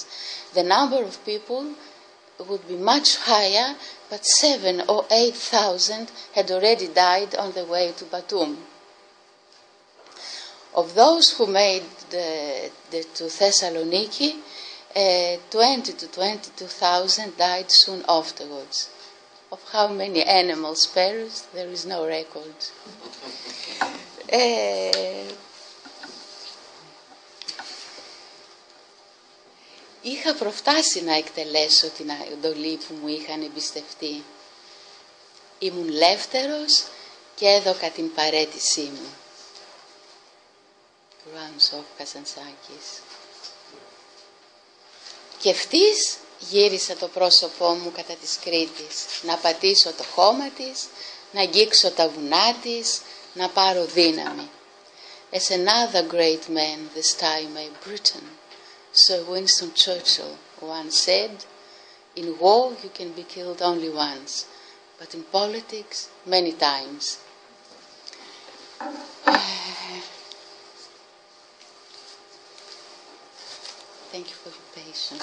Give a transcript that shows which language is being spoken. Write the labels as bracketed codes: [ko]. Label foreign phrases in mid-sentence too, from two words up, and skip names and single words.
[en] The number of people would be much higher, but 7,000 or 8,000 had already died on the way to Batum. Of those who made to Thessaloniki, 20 to 22,000 died soon afterwards. Of how many animals perished, there is no record. [el] Είχα προφτάσει να εκτελέσω την εντολή που μου είχαν εμπιστευτεί. Ήμουν λεύτερος και έδωκα την παραίτησή μου. [en] Runs of Kazantzakis. [el] Και ευτής γύρισα το πρόσωπό μου κατά της Κρήτης, να πατήσω το χώμα της, να αγγίξω τα βουνά της, να πάρω δύναμη. [en] As another great man this time a Britain, Sir Winston Churchill once said, in war you can be killed only once, but in politics many times. Thank you for your patience.